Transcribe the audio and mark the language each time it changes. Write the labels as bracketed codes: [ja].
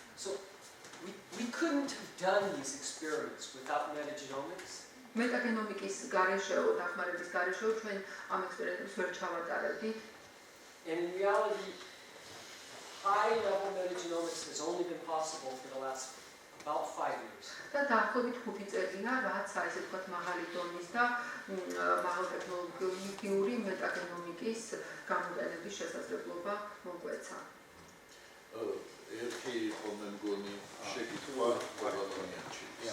[en] So we couldn't have done these experiments without metagenomics. [ka] მეტაგენომიკის გარეშეო, დახმარების გარეშეო ჩვენ ამ ექსპერიმენტებს ვერ ჩავატარებდით. [en] And in reality, high-level metagenomics has only been possible for the last about 5 years. [ka] და დაახლოებით 5 წელია, რაც ესე ვთქვათ მაღალი დონის და მაღალტექნოლოგიური მეტაგენომიკის გამოყენების შესაძლებლობა მოგვეცა. ერთი ხოლმე მგონი შეკითხვა ბატონიანში.